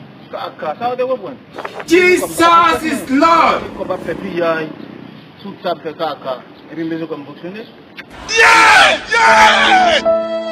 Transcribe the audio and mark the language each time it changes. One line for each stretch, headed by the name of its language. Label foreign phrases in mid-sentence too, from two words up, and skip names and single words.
Haitian Creole: Kaka, sa ou te konprann?
English: Jesus is Lord!
Haitian Creole: Kon pa fè piyay, tout sa fè kaka. Epi mwen kon foksyone.
English: Yeah! Yeah!